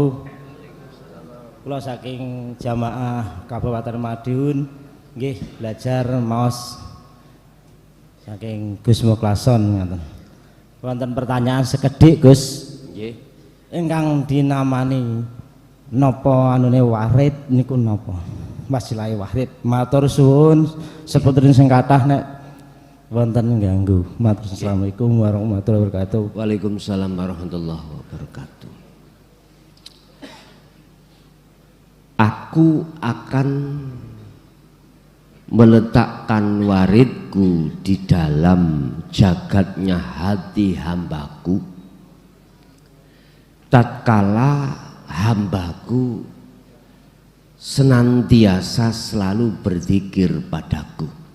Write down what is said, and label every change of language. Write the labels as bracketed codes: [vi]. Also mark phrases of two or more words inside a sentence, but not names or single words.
[jv] Kula saking jamaah Kabupaten Madiun nggih belajar maos saking Gus Muklason ngoten. Wonten pertanyaan sekedhik Gus. Nggih. Ingkang dinamani napa anune warid niku napa? Wasilah warid. Matur suwun seputripun sing kathah nek wonten ganggu. Matur. [ar] السلام عليكم ورحمة الله وبركاته. وعليكم السلام ورحمة الله وبركاته. [id] Aku akan meletakkan waridku di dalam jagatnya hati hambaku tatkala hambaku senantiasa selalu berzikir padaku.